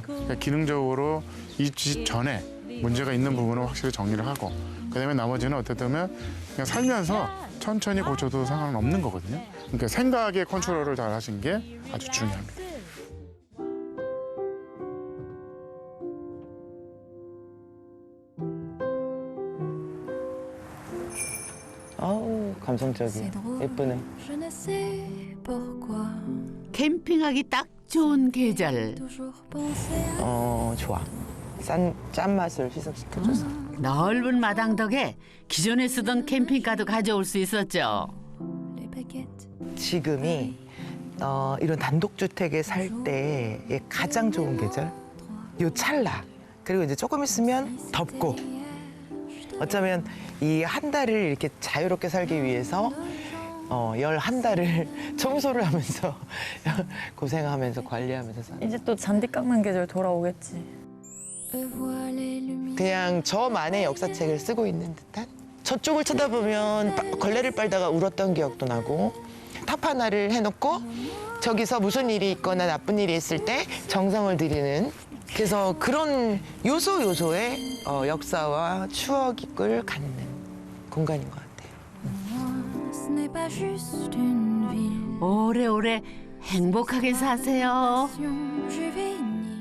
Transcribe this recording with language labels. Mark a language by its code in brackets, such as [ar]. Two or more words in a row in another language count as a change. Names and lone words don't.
[ko] 그냥 기능적으로 이 집 전에 문제가 있는 부분을 확실히 정리를 하고 그다음에 나머지는 어떻게 보면 그냥 살면서 천천히 고쳐도 상관은 없는 거거든요. 그러니까 생각의 컨트롤을 잘 하신 게 아주 중요합니다. 아우 감성적이야. 예쁘네. [fr] Je ne sais pourquoi [ko] 캠핑하기 딱 좋은 계절. [fr] toujours penser à [ko] 좋아. 짠맛을 희석시켜줘서. 넓은 마당 덕에 기존에 쓰던 캠핑카도 가져올 수 있었죠. [fr] les baguettes. [ko] 지금이 이런 단독주택에 살 때의 가장 좋은 계절? 요 찰나. 그리고 이제 조금 있으면 덥고. 어쩌면 이 한 달을 이렇게 자유롭게 살기 위해서 11달을 청소를 하면서 고생하면서 관리하면서 사는. 이제 또 잔디 깎는 계절 돌아오겠지. [fr] Vois les lumières. [ko] 그냥 저만의 역사책을 쓰고 있는 듯한? 저쪽을 쳐다보면 걸레를 빨다가 울었던 기억도 나고 탑 하나를 해놓고 저기서 무슨 일이 있거나 나쁜 일이 있을 때 정성을 들이는 그래서 그런 요소요소의 역사와 추억을 갖는 공간인 것 같아요. [fr] Ce n'est pas juste une ville. [ko] 오래오래 행복하게 사세요. [fr] Je vis une